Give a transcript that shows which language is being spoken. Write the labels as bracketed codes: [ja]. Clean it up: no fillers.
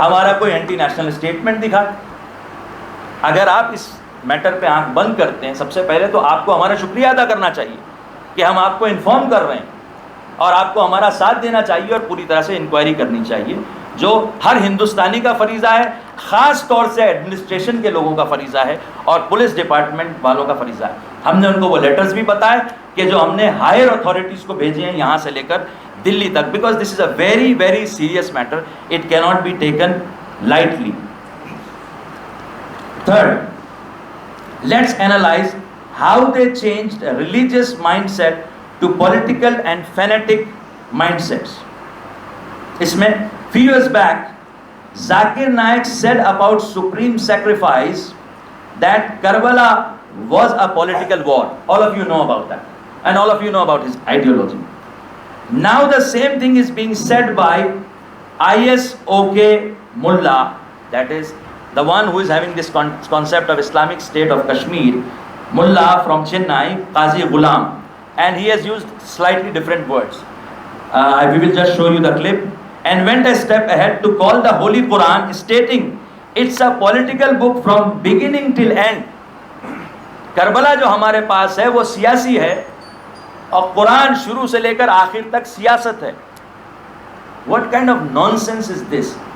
[ur] ہمارا کوئی anti national statement دکھائے. اگر آپ اس میٹر پہ آنکھ بند کرتے ہیں، سب سے پہلے تو آپ کو ہمارا شکریہ ادا کرنا چاہیے کہ ہم آپ کو انفارم کر رہے ہیں اور آپ کو ہمارا ساتھ دینا چاہیے اور پوری طرح سے انکوائری کرنی چاہیے، جو ہر ہندوستانی کا فریضہ ہے، خاص طور سے ایڈمنسٹریشن کے لوگوں کا فریضہ ہے اور پولیس ڈپارٹمنٹ والوں کا فریضہ ہے. ہم نے ان کو وہ لیٹرز بھی بتائے کہ جو ہم نے ہائر اتھارٹیز کو بھیجے ہیں یہاں سے لے کر دلی تک، [en] Because this is a very very serious matter, it کی not be taken lightly. Third, let's analyze how they changed a religious mindset to political and fanatic mindsets. [ur] اس میں [en] few years back Zakir Naik said about supreme sacrifice that Karbala was a political war. All of you know about that and all of you know about his ideology. Now the same thing is being said by ISOK Mullah, that is the one who is having this concept of Islamic State of Kashmir, Mullah from Chennai, Qazi Ghulam, and he has used slightly different words. We will just show you the clip. And went a step ahead to call the Holy Quran, stating it's a political book from beginning till end. [ur] Karbala جو ہمارے پاس ہے وہ سیاسی ہے اور قرآن شروع سے لے کر آخر تک سیاست ہے. [en] What kind of nonsense is this?